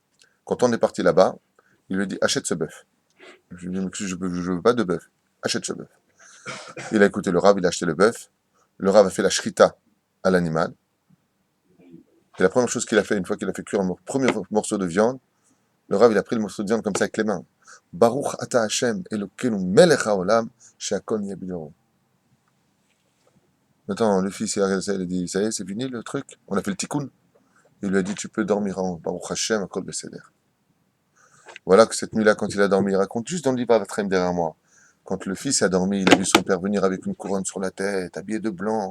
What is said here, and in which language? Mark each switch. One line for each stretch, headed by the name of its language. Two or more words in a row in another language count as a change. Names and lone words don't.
French: Quand on est parti là-bas, il lui a dit, achète ce bœuf. Je lui ai dit, je veux pas de bœuf. Achète ce bœuf. Il a écouté le Rav, il a acheté le bœuf. Le Rav a fait la shrita à l'animal. Et la première chose qu'il a fait, une fois qu'il a fait cuire un premier morceau de viande, le Rav, il a pris le morceau de viande comme ça avec les mains.
Hebrew: ברוך אתה השם אלקינו מלך העולם שהכל נהיה בדברו.
French: Maintenant, le fils, il a regardé ça, il a dit, ça y est, c'est fini le truc. On a fait le tikkun. Il lui a dit, tu peux dormir en
Hebrew: ברוך השם הכל בסדר.
French: Voilà que cette nuit-là, quand il a dormi, il raconte juste dans le livre Avat Chaim derrière moi. Quand le fils a dormi, il a vu son père venir avec une couronne sur la tête, habillé de blanc.